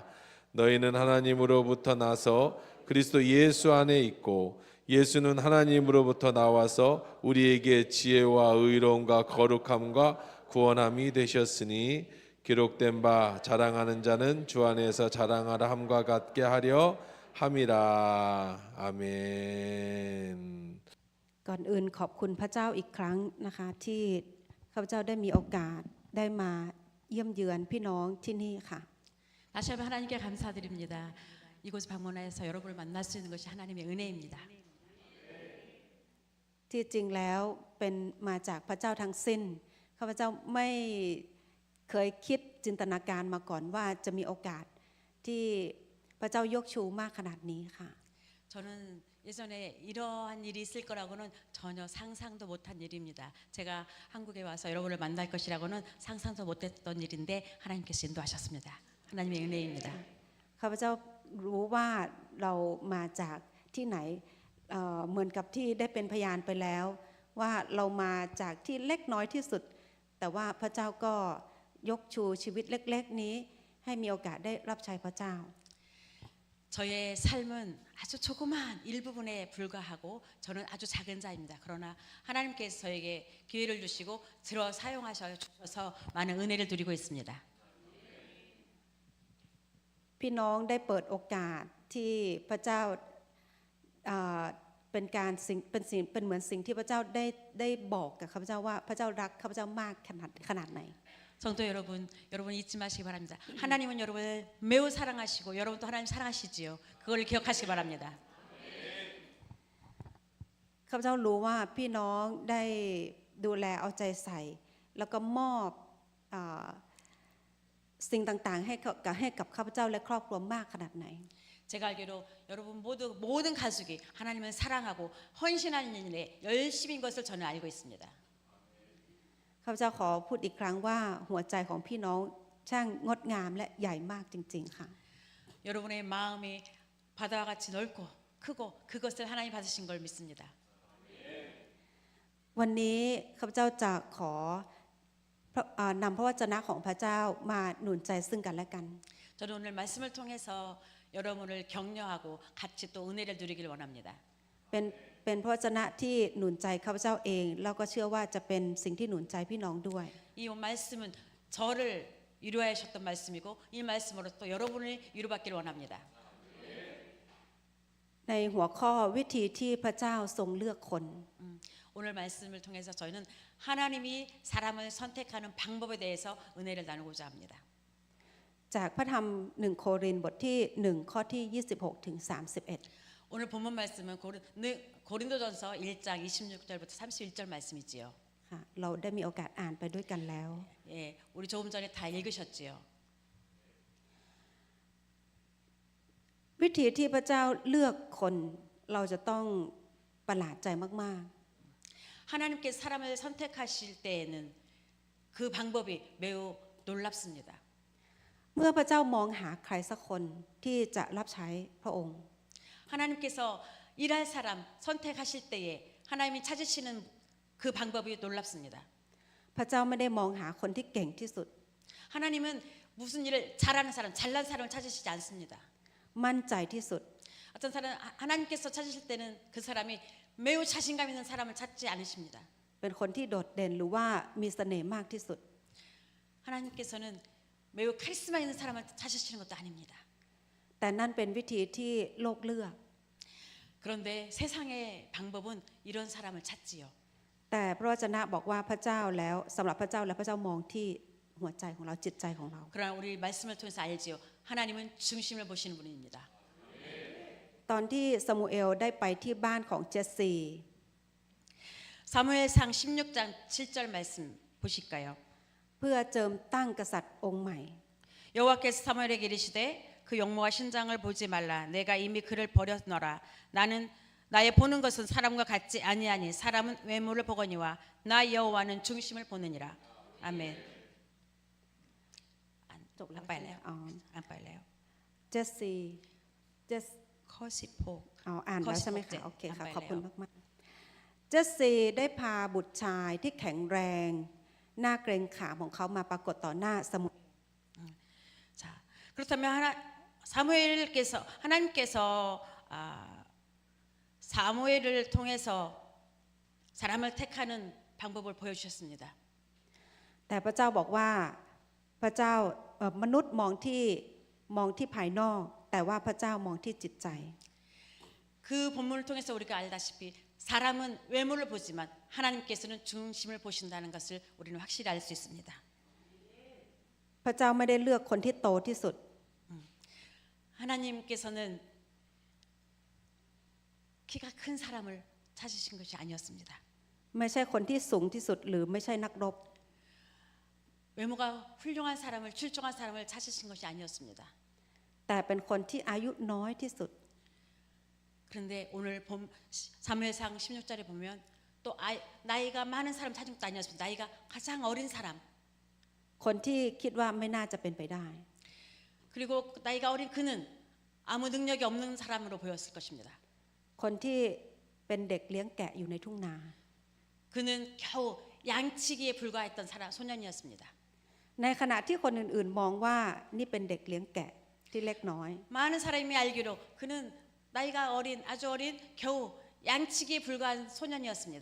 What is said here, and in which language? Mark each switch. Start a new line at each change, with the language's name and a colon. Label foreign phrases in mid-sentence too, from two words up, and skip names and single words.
Korean: 너희는 하나님으로부터 나서 그리스도 예수 안에 있고 예수는 하나님으로부터 나와서 우리에게 지혜와 의로움과 거룩함과 구원함이 되셨으니 기록된 바 자랑하는 자는 주 안에서 자랑하라 함과 같게 하려 함이라. 아멘.
Thai: ก่อนอื่นขอบคุณพระเจ้าอีกครั้งนะคะที่ข้าพเจ้าได้มีโอกาสได้มาเยี่ยมเยือนพี่น้องที่นี่ค่ะ
Korean: 다시 한번 하나님께 감사드립니다. 이곳 방문하여서 여러분을 만날 수 있는 것이 하나님의 은혜입니다.
Thai: ที่จริงแล้วเป็นมาจากพระเจ้าทั้งสิ้นข้าพเจ้าไม่เคยคิดจินตนาการมาก่อนว่าจะมีโอกาสที่พระเจ้ายกชูมากขนาดนี้ค่ะ
Korean: 저는 예전에 이러한 일이 있을 거라고는 전혀 상상도 못한 일입니다. 제가 한국에 와서 여러분을 만날 것이라고는 상상도 못했던 일인데 하나님께서 인도하셨습니다. 하나님의 은혜입니다.
Thai: ข้าพเจ้ารู้ว่าเรามาจากที่ไหนเหมือนกับที่ได้เป็นพยานไปแล้วว่าเรามาจากที่เล็กน้อยที่สุดแต่ว่าพระเจ้าก็ยกชูชีวิตเล็กๆนี้ให้มีโอกาสได้รับใช้พระเจ้า
Korean: 저의 삶은 아주 조그만 일부분에 불과하고 저는 아주 작은 자입니다. 그러나 하나님께서 저에게 기회를 주시고 들어 사용하셔서 많은 은혜를 누리고 있습니다.
Thai: พี่น้องได้เปิดโอกาสที่พระเจ้าเป็นการเป็นเหมือนสิ่งที่พระเจ้าได้บอกกับข้าพเจ้าว่าพระเจ้ารักข้าพเจ้ามากขนาดไหน
Korean: 성도 여러분 잊지 마시기 바랍니다. 하나님은 여러분을 매우 사랑하시고 여러분도 하나님 사랑하시지요. 그걸 기억하시기 바랍니다.
Thai: ข้าพเจ้ารู้ว่าพี่น้องได้ดูแลเอาใจใส่แล้วก็มอบสิ่งต่างๆให้กับข้าพเจ้าและครอบครัวมากขนาดไหน
Korean: 제가 알기로 여러분 모든 가족이 하나님을 사랑하고 헌신하는 일에 열심인 것을 저는 알고 있습니다.
Thai: ข้าพเจ้าขอพูดอีกครั้งว่าหัวใจของพี่น้องช่างงดงามและใหญ่มากจริงๆค่ะ
Korean: 여러분의 마음이 바다와 같이 넓고 크고 그것을 하나님 받으신 걸 믿습니다.
Thai: วันนี้ข้าพเจ้าจะขอนำพระวจนะของพระเจ้ามาหนุนใจซึ่งกันและกัน
Korean: 저는 오늘 말씀을 통해서 여러분을 격려하고 같이 또 은혜를 누리길 원합니다.
Thai: เป็นพระวจนะที่หนุนใจข้าพเจ้าเองแล้วก็เชื่อว่าจะเป็นสิ่งที่หนุนใจพี่น้องด้วย
Korean: 이 말씀은 저를 위로하셨던 말씀이고 이 말씀으로 또 여러분을 위로받기를 원합니다.
Thai: ในหัวข้อวิธีที่พระเจ้าทรงเลือกคน
Korean: 오늘 말씀을 통해서 저희는 하나님이 사람을 선택하는 방법에 대해서 은혜를 나누고자 합니다.
Thai: จากพระธรรม1โครินธ์บทที่1ข้อที่26ถึง31
Korean: 오늘 본문 말씀은 고린도전서 1장 26절부터 31절 말씀이지요.
Thai: ค่ะเราได้มีโอกาสอ่านไปด้วยกันแล้ว
Korean: 예, 우리 조금 전에 다 읽으셨지요.
Thai: วิธีที่พระเจ้าเลือกคนเราจะต้องประหลาดใจมาก
Korean: 하나님께 사람을 선택하실 때에는 그 방법이 매우 놀랍습니다.
Thai: ๆเมื่อพระเจ้ามองหาใครสักคนที่จะรับใช้พระองค์
Korean: 하나님께서 일할 사람 선택하실 때에 하나님이 찾으시는 그 방법이 놀랍습니다.
Thai: พระเจ้าไม่ได้มองหาคนที่เก่งที่สุด
Korean: 하나님은 무슨 일을 잘하는 사람, 잘난 사람을 찾으시지 않습니다.
Thai: มั่นใจที่สุด
Korean: 어떤 사람 하나님께서 찾으실 때는 그 사람이 매우 자신감 있는 사람을 찾지 않으십니다.
Thai: เป็นคนที่โดดเด่นหรือว่ามีเสน่ห์มากที่สุด
Korean: 하나님께서는 매우 카리스마 있는 사람을 찾으시는 것도 아닙니다.
Thai: แต่นั่นเป็นวิธีที่โลกเลือก
Korean: 그런데 세상의 방법은 이런 사람을 찾지요.
Thai: แต่พระวจนะบอกว่าพระเจ้าแล้วสำหรับพระเจ้าแล้วพระเจ้ามองที่หัวใจของเราจิตใจของเรา
Korean: 그러나 우리 말씀을 통해서 알지요. 하나님은 중심을 보시는 분입니다.
Thai: ตอนที่ซามูเอลได้ไปที่บ้านของเจสซี
Korean: 사무엘상 16장 7절 말씀 보실까요?
Thai: เพื่อเจิมตั้งกษัตริย์องค์ใหม่
Korean: 여호와께서 사무엘에게 이르시되 그 용모와 신장을 보지 말라. 내가 이미 그를 버렸노라. 나는 나의 보는 것은 사람과 같지 아니하니 사람은 외모를 보거니와 나 여호와는 중심을 보느니라. 아멘.
Thai: จบแล้ว ไปแล้ว อ๋อ
Korean: 안 빨래요.
Thai: เจสซีเจส 커시포. อ๋ออ่านแล้วใช่ไหม ข้อ16 คะโอเคค่ะ อ่านไป ขอบคุณ แล้ว มากๆเจสซีได้พาบุตรชายที่แข็งแรงหน้าเกรงขามของเขามาปรากฏต่อหน้าซามูเอล
Korean: 자, 그렇다면 사무엘께서 하나님께서 사무엘을 통해서 사람을 택하는 방법을 보여주셨습니다.
Thai: แต่พระเจ้าบอกว่าพระเจ้ามนุษย์มองที่ภายนอก แต่ว่าพระเจ้ามองที่จิตใจ
Korean: 그 본문을 통해서 우리가 알다시피 사람은 외모를 보지만 하나님께서는 중심을 보신다는 것을 우리는 확실히 알 수 있습니다.
Thai: พระเจ้าไม่ได้เลือกคนที่โตที่สุด
Korean: 하나님께서는 키가 큰 사람을 찾으신 것이 아니었습니다.
Thai: ไม่ใช่คนที่สูงที่สุดหรือไม่ใช่นักรบ
Korean: 외모가 훌륭한 사람을 출중한 사람을 찾으신 것이 아니었습니다.
Thai: แต่เป็นคนที่อายุน้อยที่สุด
Korean: 그런데 오늘 사무엘상 16절에 보면 또 나이가 많은 사람 찾은 것도 아니었습니다. 나이가 가장 어린 사람.
Thai: คนที่คิดว่าไม่น่าจะเป็นไปได้
Korean: 그리고 나이가 어린 그는 아무 능력이 없는 사람으로 보였을 것입니다.
Thai: คนที่เป็นเด็กเลี้ยงแกะอยู่ในทุ่งนา
Korean: 그는 겨우 양치기에 불과했던 소년이었습니다.
Thai: ในขณะที่คนอื่นๆมองว่านี่เป็นเด็กเลี้ยงแกะที่เล็กน้อย
Korean: 많은 사람이 알기로 그는 나이가 어린 아주 어린 겨우 양치기에 불과한 소년이었습니다.